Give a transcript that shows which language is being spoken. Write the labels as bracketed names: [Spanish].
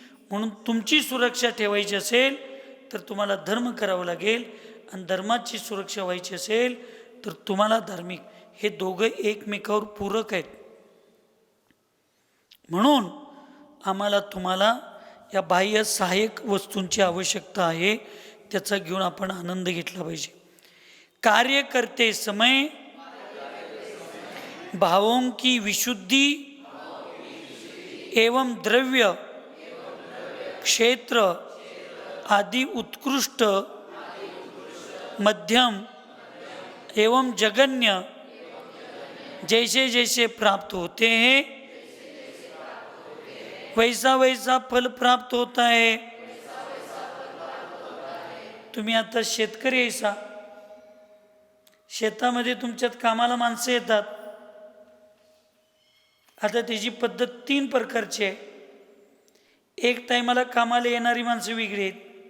[Marathi] म्हणून तुमची सुरक्षा ठेवायची असेल तर तुम्हाला धर्म करावा लागेल आणि धर्माची सुरक्षा व्हायची असेल तर तुम्हाला धार्मिक. हे दोघं एकमेकावर पूरक आहेत. म्हणून आम्हाला तुम्हाला या बाह्य सहाय्यक वस्तूंची आवश्यकता आहे. त्याचा घेऊन आपण आनंद घेतला पाहिजे. [Hindi] कार्य करते समय भावों की विशुद्धि एवं द्रव्य, क्षेत्र आदि उत्कृष्ट, मध्यम एवं जगन्य जैसे जैसे प्राप्त होते हैं वैसा वैसा फल प्राप्त होता है. [Marathi] तुम्ही आता शेतकरी आहेसा, शेतामध्ये तुमच्यात कामाला माणसं येतात. आता त्याची पद्धत 3 प्रकारची आहे. एक टायमाला कामाला येणारी माणसं वेगळी आहेत.